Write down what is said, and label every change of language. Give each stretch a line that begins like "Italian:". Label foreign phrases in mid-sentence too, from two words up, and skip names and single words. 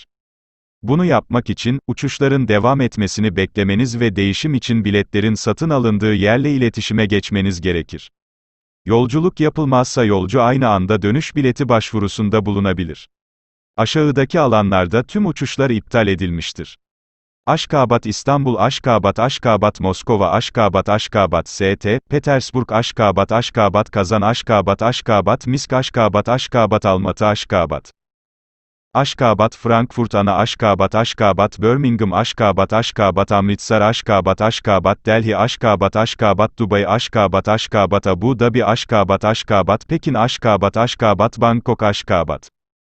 Turkish: Bunu yapmak için, uçuşların devam etmesini beklemeniz ve değişim için biletlerin satın alındığı yerle iletişime geçmeniz gerekir. Yolculuk yapılmazsa yolcu aynı anda dönüş bileti başvurusunda bulunabilir. Aşağıdaki alanlarda tüm uçuşlar iptal edilmiştir. Aşgabat İstanbul Aşgabat Aşgabat Moskova Aşgabat Aşgabat ST, Petersburg Aşgabat Aşgabat Kazan Aşgabat Aşgabat Minsk Aşgabat Aşgabat Almatı Aşgabat Aşgabat Frankfurt Ana Aşgabat Aşgabat Birmingham Aşgabat Aşgabat Amritsar Aşgabat Aşgabat Delhi Aşgabat Aşgabat Dubai Aşgabat Aşgabat Abu Dhabi Aşgabat Aşgabat Pekin Aşgabat Aşgabat Bangkok Aşgabat